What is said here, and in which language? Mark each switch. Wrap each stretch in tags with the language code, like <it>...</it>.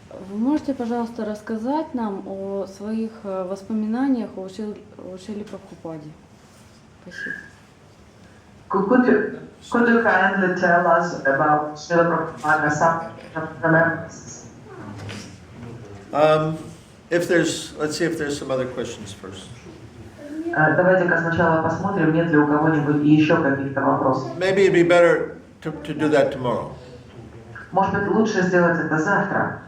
<ru>Вы можете, пожалуйста, рассказать нам о своих воспоминаниях о Шриле Прабхупаде? Спасибо.</ru> <en>Could you kindly tell us about Srila Prabhupada, some remembrances? Let's see if there's some other questions first.</en> <ru>Давайте-ка сначала посмотрим, нет ли у кого-нибудь еще каких-то вопросов.</ru> <en>Maybe it'd be better to do that tomorrow</en> <ru>Может быть, лучше сделать это завтра,</ru>